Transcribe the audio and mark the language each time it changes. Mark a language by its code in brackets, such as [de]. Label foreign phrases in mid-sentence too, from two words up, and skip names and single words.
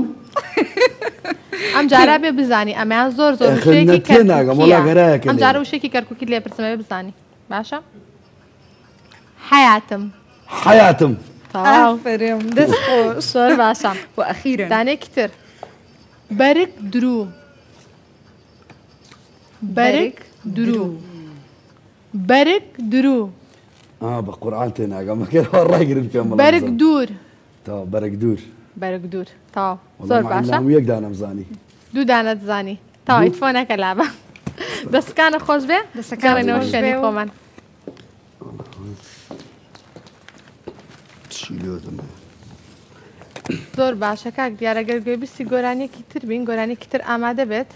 [ckb] ئەم جارا بێ بزانی ئەمەیان زۆر زۆر تێ ناگەم وەڵا گەرایەکە ئەم جارە وشێکی کەرکووکی لێ پرسمەوێ بزانی باشە حەیاتم حەیاتم ئافرێم دەست خۆش زۆر باشە و ئەخیرە دانێکی تر بەرگ درو بەرگ درو بەرگ درو بە قورعان تێ ناگەم مەکەرەوە ڕایگرن پێم بەرگ دوور تا بەرەک دوور بەرگ دوور تاو زۆر باشە یەک دانەم زانی دوو دانەت زانی تاو ئیتفۆنەکە لابە دەستەکانە خۆش بێ دەستەکانەوە شوێنی خۆمان زۆر باشە کاک دیارەگەر گوێ بیستی گۆرانیەکی تر بین گۆرانێکی تر ئامادە بێت